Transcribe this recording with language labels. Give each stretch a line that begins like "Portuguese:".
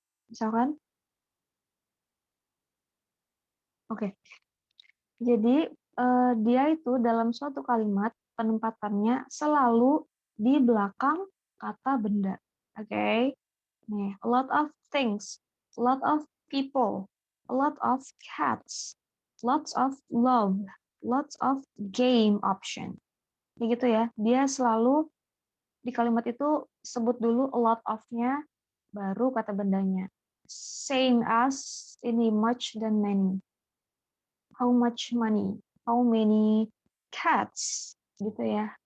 Indonesian: Misalkan, oke. Jadi dia itu dalam suatu kalimat penempatannya selalu di belakang kata benda. Oke. Nih,
English: a lot of things, a lot of people, a lot of cats, lots of love, lots of game option.
Indonesian: Begitu ya. Dia selalu di kalimat itu sebut dulu a lot of-nya, baru kata bendanya.
English: Same as ini much dan many. How much money? How many cats?
Indonesian: Gitu ya.